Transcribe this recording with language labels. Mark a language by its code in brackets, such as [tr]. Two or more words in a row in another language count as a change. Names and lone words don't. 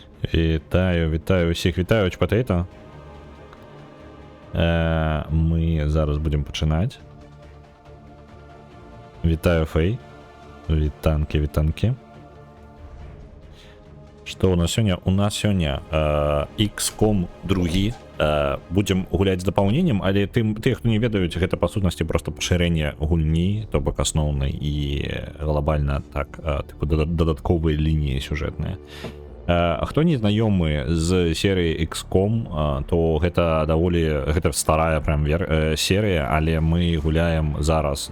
[uk] Вітаю усіх, вітаю Potato. Ми зараз будемо починати. Вітаю Фей. Вітанки. [ru] Что у нас сегодня? У нас сегодня XCOM 2. [be] Будем гулять з дапаўненнем, але тыя, хто не ведаюць, гэта па сутнасці просто пашырэнне гульні, то бок асноўнай і глобальна так, типу дадатковыя лініі сюжэтныя. А хто не знаёмы з серыі XCOM, то гэта старая прям серыя, але мы гуляем зараз.